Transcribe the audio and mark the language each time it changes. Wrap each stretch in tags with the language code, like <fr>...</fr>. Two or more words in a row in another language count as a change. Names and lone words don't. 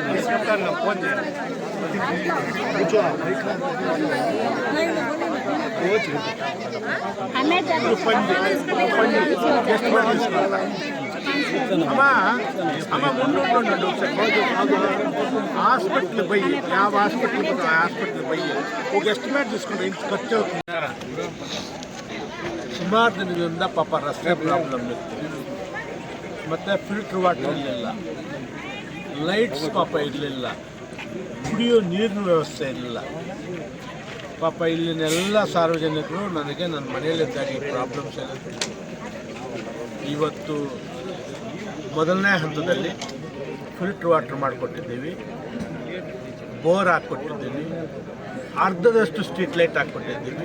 <te>అమ్మ ముందు హాస్పిటల్ పోయి ಯಾವ హాస్పిటల్ పోయి ఒక ಎಸ್ಟಿಮೇಟ್ తీసుకుంటే</te> <kn>ಇಂತ ಖರ್ಚು</kn> <te>అవుతుంది.</te> <kn>ಸುಮಾರು ದಿನದಿಂದ ಪಾಪ ರಸ್ತೆ ಪ್ರಾಬ್ಲಮ್ ಇತ್ತು. ಮತ್ತು</kn> <en>filter water</en> <kn>ಇರಲಿಲ್ಲ, ಲೈಟ್ಸ್ ಪಾಪ ಇರಲಿಲ್ಲ, ಕುಡಿಯೋ ನೀರಿನ ವ್ಯವಸ್ಥೆ ಇರಲಿಲ್ಲ. ಪಾಪ ಇಲ್ಲಿನೆಲ್ಲ ಸಾರ್ವಜನಿಕರು ನನಗೆ ನನ್ನ ಮನೆಯಲ್ಲಿದ್ದಾಗ ಈ ಪ್ರಾಬ್ಲಮ್ಸ್ ಎಲ್ಲ ಇವತ್ತು ಮೊದಲನೇ ಹಂತದಲ್ಲಿ</kn> <en>filter water</en> <kn>ಮಾಡಿಕೊಟ್ಟಿದ್ದೀವಿ, ಬೋರ್ ಹಾಕ್ಕೊಟ್ಟಿದ್ದೀವಿ, ಅರ್ಧದಷ್ಟು</kn> <en>street light</en> <kn>ಹಾಕ್ಕೊಟ್ಟಿದ್ದೀವಿ.</kn>